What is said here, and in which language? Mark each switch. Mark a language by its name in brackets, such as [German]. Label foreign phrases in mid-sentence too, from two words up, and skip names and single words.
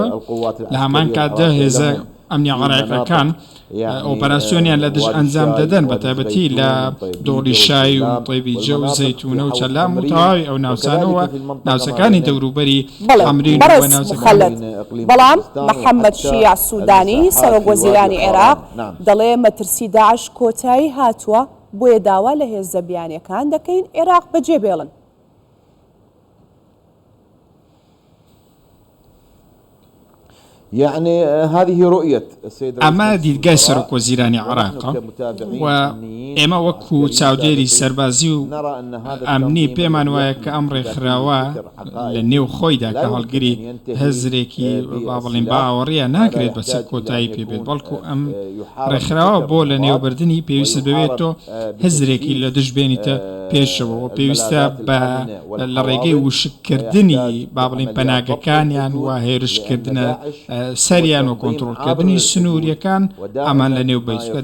[Central Kurdish] لە هەمان کاتدا هێزە ئەمنی عێراقیەکان ئۆپەراسیۆنیان لە دژ ئەنجام دەدەن بەتایبەتی لە دۆڵی شای و طیبیجە و زەیتونە و چەلام و تەواوی ئەو ناوچانەوە ناوچەکانی دەوروبەری ئەمرین و ناوچەکان. بەڵام محەممەد شیع سوودانی سەرۆکوەزیرانی عێراق دەڵێ مەترسی داعش کۆتایی هاتووە، بۆیە داوا لە هێزە بیانیەکان دەکەین عێراق بەجێ بێڵن. [Arabic] يعني هذه رؤية السيد [Central Kurdish] أما دیدگای سەرۆکوەزیرانی عێراقە و ئێمە وەکو چاودێری سەربازی و ئەمنی پێمان وایە کە ئەم ڕێکخراوە لە نێو خۆیدا کە هەڵگری هەزرێکی با بڵێن باوەڕیە ناکرێت بە چەند کۆتایی پێبێت، بەڵکو ئەم ڕێکخراوە بۆ لە نێوبردننی پێویست ببێتەوە هەزرێکی لە دژ بێنیتە پێشەوە و پێویستە لە ڕێگەی وشکردنی با بڵێن پەناگەکانیان و هێرشکردنە سەریان و کۆنتڕۆڵکردنی سنووریەکان ئەمان لە نێو بیسوە.